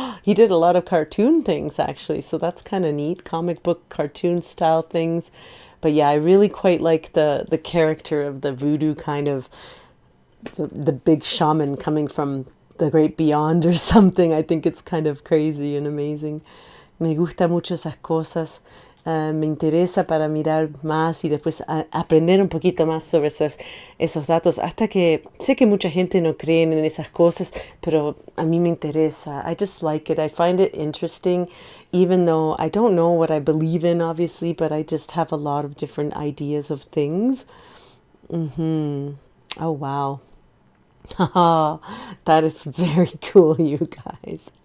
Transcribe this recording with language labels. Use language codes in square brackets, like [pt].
[en] He did a lot of cartoon things, actually, so that's kind of neat. Comic book cartoon style things. But yeah, I really quite like the character of the voodoo kind of, the big shaman coming from the great beyond or something. I think it's kind of crazy and amazing. [es] Me gusta mucho esas cosas. Me interesa para mirar más y después aprender un poquito más sobre esos datos. Hasta que sé que mucha gente no cree en esas cosas, pero a mí me interesa. [en] I just like it. I find it interesting, even though I don't know what I believe in, obviously, but I just have a lot of different ideas of things. Oh, wow. Haha, that is very cool, you guys.